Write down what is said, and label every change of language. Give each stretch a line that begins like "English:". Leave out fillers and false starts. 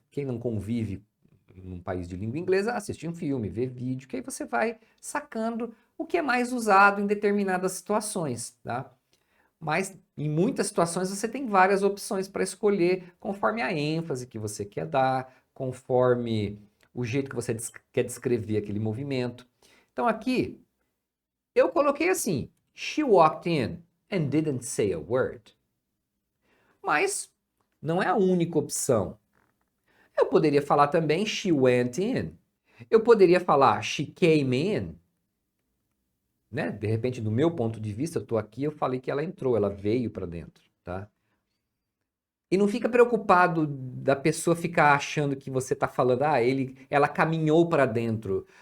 Portuguese: Quem não convive num país de língua inglesa, assistir um filme, ver vídeo, que aí você vai sacando o que é mais usado em determinadas situações, tá? Mas em muitas situações você tem várias opções para escolher conforme a ênfase que você quer dar, conforme o jeito que você quer descrever aquele movimento. Então aqui eu coloquei assim:
English: She walked in and didn't say a word.
Portuguese: Mas não é a única opção. Eu poderia falar também
English: she went in.
Portuguese: Eu poderia falar
English: she came in.
Portuguese: Né? De repente, do meu ponto de vista, eu estou aqui, eu falei que ela entrou, ela veio para dentro, tá? E não fica preocupado da pessoa ficar achando que você está falando, ela caminhou para dentro.